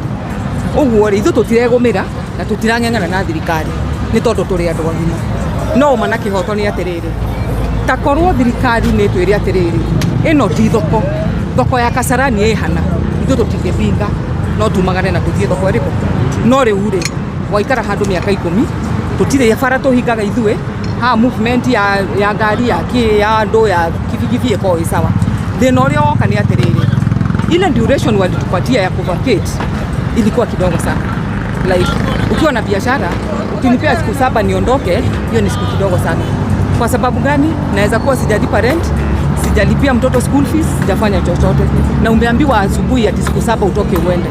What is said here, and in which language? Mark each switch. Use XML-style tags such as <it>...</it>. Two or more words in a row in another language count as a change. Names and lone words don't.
<ki>ũguo rĩ ithuĩ tũtiregũmĩra na tũtirang'eng'ana na thirikari nĩ tondũ tũrĩ andũ agima no ũma na kĩhoto nĩ atĩrĩrĩ ta korwo thirikari nĩ twĩre atĩrĩrĩ ĩno ti thoko ya Kasarani ĩhana ithuĩ tũtingĩpinga no tumagane na tũthiĩ thoko ĩrĩkũ no rĩu rĩ waikara handũ mĩaka 10 tũtirĩ bara tũhingaga ithuĩ ha movement ya ngari ya andũ ya kibikibi ĩkorwo ĩ sawa thĩna ũrĩa woka nĩ atĩrĩrĩ</ki> <sw>ile duration walitupatia ya kuvacate ilikuwa kidogo sana like ukiwa na biashara ukinipea siku 7 niondoke hiyo ni siku kidogo sana kwa sababu gani naweza kuwa sijalipa rent sijalipia mtoto</sw> <en>school fees</en> <sw>sijafanya chochote na umeambiwa asubuhi ati siku 7 utoke uende</sw>